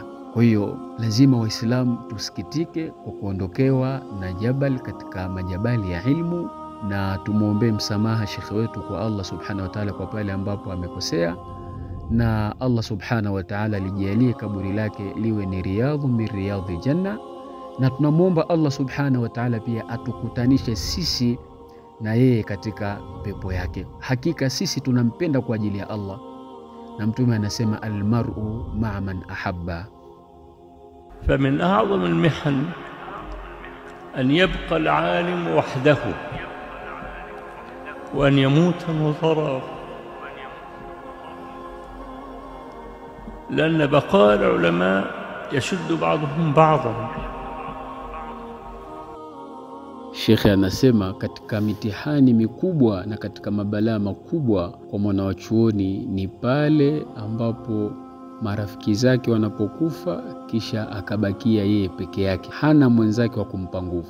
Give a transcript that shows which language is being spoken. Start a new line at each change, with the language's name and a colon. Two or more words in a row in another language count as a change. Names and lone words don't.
Swahili: Kwa hiyo lazima Waislamu tusikitike kwa kuondokewa na jabal katika majabali ya ilmu, na tumuombe msamaha shekhe wetu kwa Allah
Arabic: سبحانه وتعالى
Swahili: kwa pale ambapo amekosea, na Allah subhanahu wa ta'ala lijalie kaburi lake liwe ni
Arabic: رياض من رياض الجنة,
Swahili: na tunamuomba Allah
Arabic: سبحانه وتعالى
Swahili: pia atukutanishe sisi na yeye katika pepo yake. Hakika sisi tunampenda kwa ajili ya Allah, na Mtume anasema
Arabic: المرء مع من أحب. فمن أعظم المحن أن يبقى العالم وحده وأن يموت نظره، لأن بقاء العلماء يشد بعضهم بعضا.
Swahili: Shekhe anasema katika mitihani mikubwa na katika mabalaa makubwa kwa mwanachuoni ni pale ambapo marafiki zake wanapokufa kisha akabakia yeye peke yake, hana mwenzake wa kumpa nguvu.